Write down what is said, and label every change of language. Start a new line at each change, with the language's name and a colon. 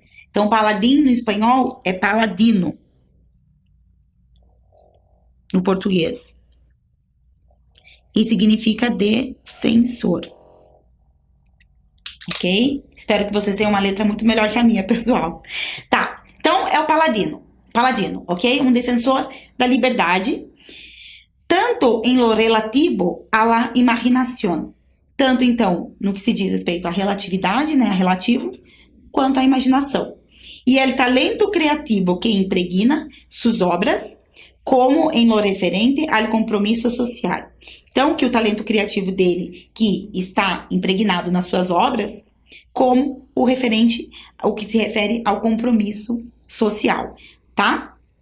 Portuguese: Então, paladino no espanhol é paladino no português. E significa defensor. Ok? Espero que vocês tenham uma letra muito melhor que a minha, pessoal. Tá, então é o paladino. Paladino, ok? Um defensor da liberdade.
Spanish: Tanto em lo relativo a la imaginación.
Portuguese: Tanto, então, no que se diz respeito à relatividade, né? A relativo, quanto à imaginação.
Spanish: E el talento creativo que impregna sus obras, como em lo referente al compromisso social.
Portuguese: Então, que o talento criativo dele, que está impregnado nas suas obras, como o que se refere ao compromisso social, tá?